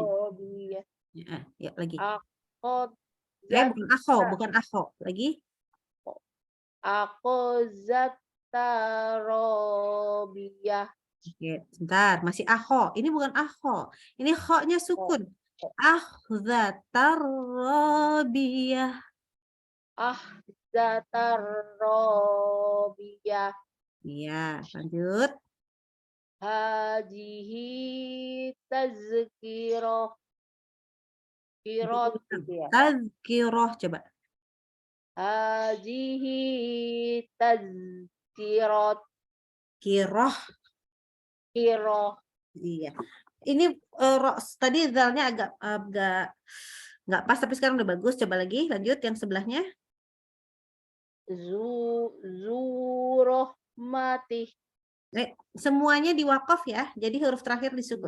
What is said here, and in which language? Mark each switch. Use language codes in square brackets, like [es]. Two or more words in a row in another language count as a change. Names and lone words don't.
[ar] Robbiyah. [id] Ya, lagi. [ar] Akhzata [id] Bukan akho. Lagi. [ar] أخذت ربية. [id] Oke, sebentar. Masih akho. Ini bukan akho. Ini kho-nya sukun. [ar] أخذت ربية. أخذت ربية. [id] Iya, lanjut. [ar] هذه تذكرة. [id] Kirot gitu ya. Tazkiroh coba. [ar] هذه تذكرة. Kiroh. Kiroh. [id] Iya. Ini tadi zalnya agak nggak pas tapi sekarang udah bagus. Coba lagi, lanjut yang sebelahnya. [ar] Zurohmati. [id] Semuanya di wakaf ya. Jadi huruf terakhir disukun.